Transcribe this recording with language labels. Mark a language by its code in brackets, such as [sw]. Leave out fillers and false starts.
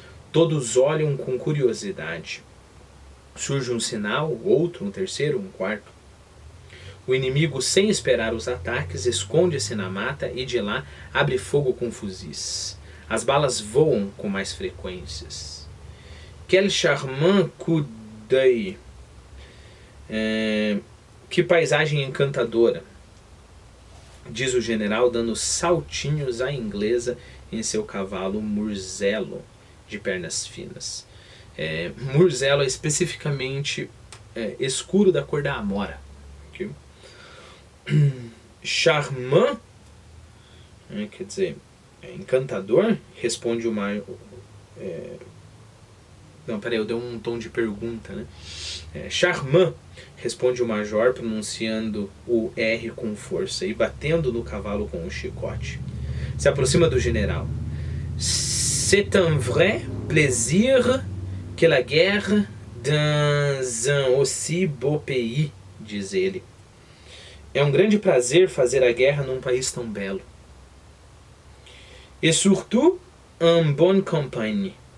[pt] Todos olham com curiosidade. Surge um sinal, outro, um terceiro, um quarto. O inimigo, sem esperar os ataques, esconde-se na mata e de lá abre fogo com fuzis. As balas voam com mais frequências. [fr] Quel charmant coup d'œil! [pt] Que paisagem encantadora! Diz o general, dando saltinhos à inglesa em seu cavalo Murzelo, de pernas finas. Murzelo é especificamente escuro da cor da amora. Okay? Charmant, quer dizer, encantador, responde o Major. Não, peraí, eu dei um tom de pergunta, né? Charmant, responde o Major, pronunciando o R com força e batendo no cavalo com um chicote. Se aproxima do general. [fr] C'est un vrai plaisir que la guerre dans un aussi beau pays, [pt] diz ele. É um grande prazer fazer a guerra num país tão belo. [fr] Et surtout en bonne compagnie.